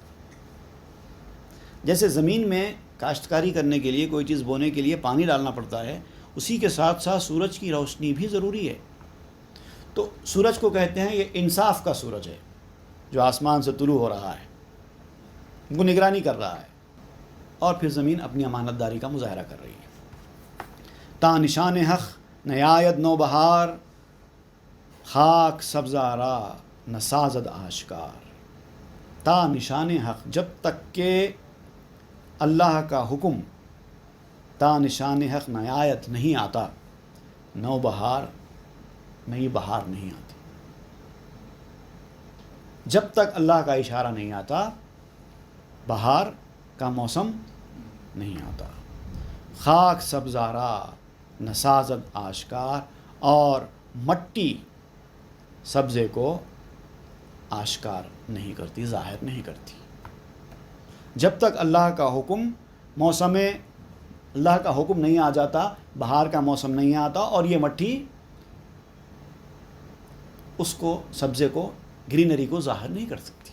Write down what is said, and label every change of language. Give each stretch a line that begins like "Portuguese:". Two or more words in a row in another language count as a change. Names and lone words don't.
Urdu: جیسے زمین میں کاشتکاری کرنے کے لیے، کوئی چیز بونے کے لیے پانی ڈالنا پڑتا ہے، اسی کے ساتھ ساتھ سورج کی روشنی بھی ضروری ہے۔ تو سورج کو کہتے ہیں یہ انصاف کا سورج ہے، جو آسمان سے طلوع ہو رہا ہے، ان کو نگرانی کر رہا ہے، اور پھر زمین اپنی امانت داری کا مظاہرہ کر رہی ہے۔
Persian: تا نشان حق نیاید نو بہار، خاک سبزارا نسازد آشکار۔ تا نشان حق،
Urdu: جب تک کہ اللہ کا حکم
Persian: تا نشان حق نیایت
Urdu: نہیں آتا،
Persian: نو بہار،
Urdu: نئی بہار نہیں آتی۔ جب تک اللہ کا اشارہ نہیں آتا، بہار کا موسم نہیں آتا۔
Persian: خاک سبزارا نسازد آشکار،
Urdu: اور مٹی سبزے کو آشکار نہیں کرتی، ظاہر نہیں کرتی۔ جب تک اللہ کا حکم، موسم اللہ کا حکم نہیں آ جاتا، بہار کا موسم نہیں آتا، اور یہ مٹی اس کو، سبزے کو، گرینری کو ظاہر نہیں کر سکتی۔